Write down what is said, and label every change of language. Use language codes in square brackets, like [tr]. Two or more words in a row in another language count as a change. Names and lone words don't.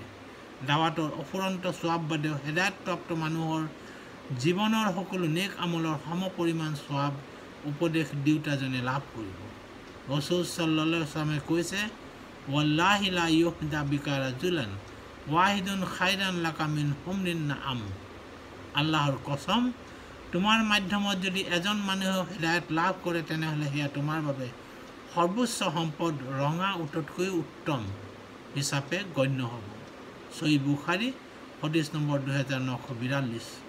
[as] দাৱাতৰ অফুৰন্ত সোৱাব বাদেও হেদায়তপ্ৰাপ্ত মানুহৰ জীৱনৰ সকলো নেক আমলৰ সমপৰিমাণ সোৱাব উপদেশ দিওঁতাজনে লাভ কৰিব। [ar] ৰসুল صلى الله عليه وسلم কৈছে, والله لأن يهدى بك رجل واحد خير لك من حمر النعم. [as] আল্লাহৰ কসম, তোমাৰ মাধ্যমত যদি এজন মানুহে হিদায়ত লাভ কৰে তেনেহ'লে সেয়া তোমাৰ বাবে সৰ্বোচ্চ সম্পদ ৰঙা উটতকৈ উত্তম হিচাপে গণ্য হ'ব। সহিহ বুখাৰী হাদিছ নম্বৰ 2942।